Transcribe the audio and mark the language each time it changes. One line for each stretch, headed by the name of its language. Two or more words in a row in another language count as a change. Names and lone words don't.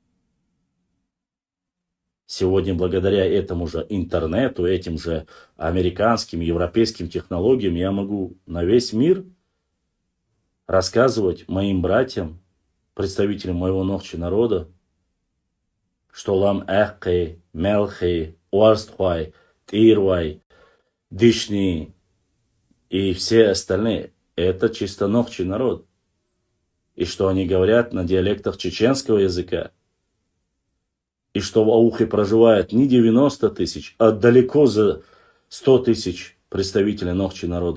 Russian: Сегодня благодаря этому же интернету, этим же американским, европейским технологиям я могу на весь мир рассказывать моим братьям, представителям моего Нохчи народа, что лам эхкей, мелхей, уарствай, тирвай, дишни и все остальные. Это чисто Нохчи народ. И что они говорят на диалектах чеченского языка. И что в Аухе проживает не 90 тысяч, а далеко за 100 тысяч представителей Нохчи народа.